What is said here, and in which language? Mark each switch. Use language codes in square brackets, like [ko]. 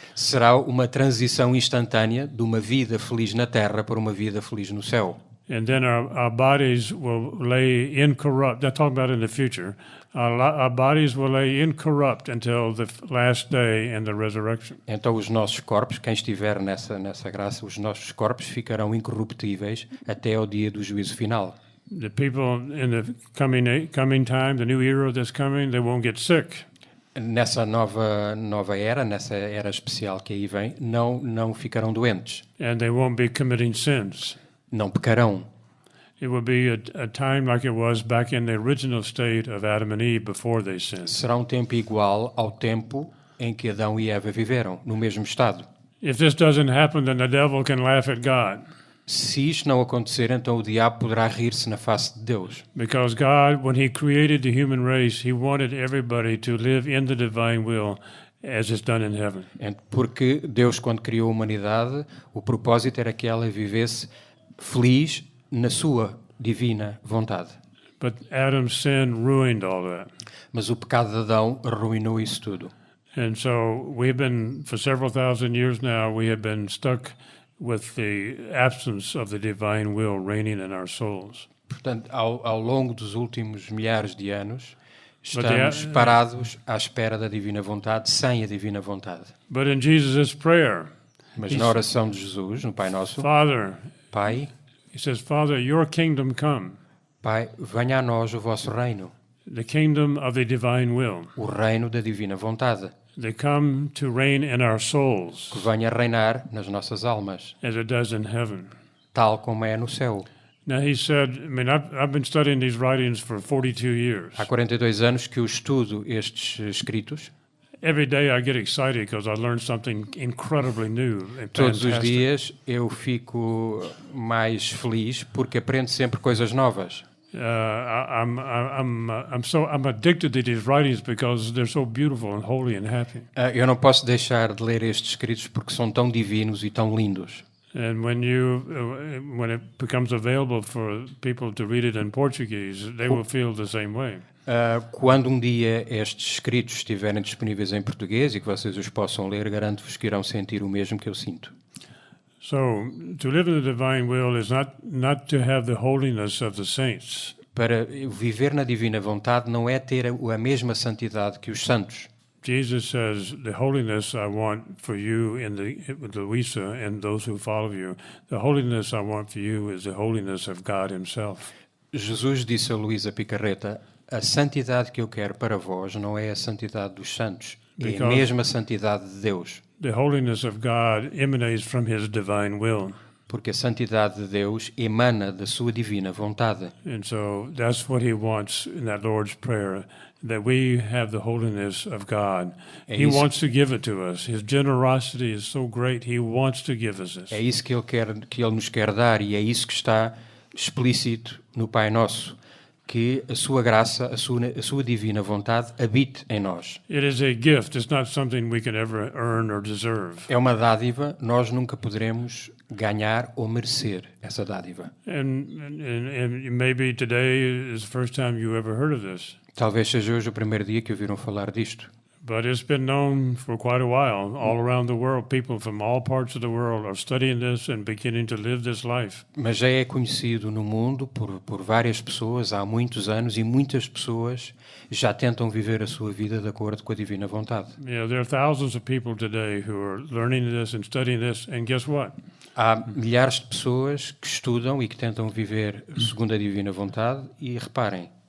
[pt] Será uma transição instantânea de uma vida feliz na terra para uma vida feliz no céu. [en] And then our bodies will lay incorrupt. That's talking about in the future. Our bodies will lay incorrupt until the last day and the resurrection. [pt] Então os nossos corpos, quem estiver nessa graça, os nossos corpos ficarão incorruptíveis até ao dia do juízo final. [en] The people in the coming time, the new era that's coming, they won't get sick. [pt] Nessa nova era, nessa era especial que aí vem, não ficarão doentes. [en] And they won't be committing sins. [pt] Não pecarão. [en] It will be a time like it was back in the original state of Adam and Eve before they sinned. [pt] Será um tempo igual ao tempo em que Adão e Eva viveram, no mesmo estado. [en] If this doesn't happen, then the devil can laugh at God. [pt] Se isto não acontecer, então o diabo poderá rir-se na face de Deus. [en] Because God, when He created the human race, He wanted everybody to live in the divine will as it's done in heaven. [pt] Porque Deus, quando criou a humanidade, o propósito era que ela vivesse feliz na sua divina vontade. [en] But Adam's sin ruined all that. [pt] Mas o pecado de Adão arruinou isso tudo. [en] And so we've been, for several thousand years now, we have been stuck with the absence of the divine will reigning in our souls. [pt] Portanto, ao longo dos últimos milhares de anos, estamos parados à espera da divina vontade, sem a divina vontade. [en] But in Jesus' prayer, [pt] mas na oração de Jesus, no Pai Nosso, [en] Father, [pt] Pai, [en] He says, Father, your kingdom come. [pt] Pai, venha a nós o vosso reino. [en] The kingdom of the divine will. [pt] O reino da divina vontade. [en] They come to reign in our souls. [pt] Que venha reinar nas nossas almas. [en] As it does in heaven. [pt] Tal como é no céu. [en] Now he said, I mean, I've been studying these writings for 42 years. [pt] Há 42 anos que eu estudo estes escritos. [en] Every day I get excited because I learn something incredibly new and [pt] Todos os dias eu fico mais feliz porque aprendo sempre coisas novas. [en] I'm addicted to these writings because they're so beautiful and holy and happy. [pt] Eu não posso deixar de ler estes escritos porque são tão divinos e tão lindos. [en] And when it becomes available for people to read it in Portuguese, they will feel the same way. [pt] Quando um dia estes escritos estiverem disponíveis em português e que vocês os possam ler, garanto-vos que irão sentir o mesmo que eu sinto. [en] So, to live in the divine will is not to have the holiness of the saints. [pt] Para viver na divina vontade não é ter a mesma santidade que os santos. [en] Jesus says, the holiness I want for you in the Luisa and those who follow you, the holiness I want for you is the holiness of God Himself. [pt] Jesus disse a Luísa Picarreta, a santidade que eu quero para vós não é a santidade dos santos, é a mesma santidade de Deus. [en] The holiness of God emanates from His divine will. [pt] Porque a santidade de Deus emana da sua divina vontade. [en] And so that's what He wants in that Lord's Prayer, that we have the holiness of God. He wants to give it to us. His generosity is so great, He wants to give us this. [pt] É isso que Ele nos quer dar e é isso que está explícito no Pai Nosso. Que a sua graça, a sua divina vontade habite em nós. [en] It is a gift. It's not something we can ever earn or deserve. [pt] É uma dádiva, nós nunca poderemos ganhar ou merecer essa dádiva. [en] And maybe today is the first time you ever heard of this. [pt] Talvez seja hoje o primeiro dia que ouviram falar disto. [en] But it's been known for quite a while. All around the world, people from all parts of the world are studying this and beginning to live this life. [pt] Mas já é conhecido no mundo por várias pessoas há muitos anos e muitas pessoas já tentam viver a sua vida de acordo com a divina vontade. [en] Yeah, there are thousands of people today who are learning this and studying this, and guess what? [pt] Há milhares de pessoas que estudam e que tentam viver segundo a divina vontade e reparem.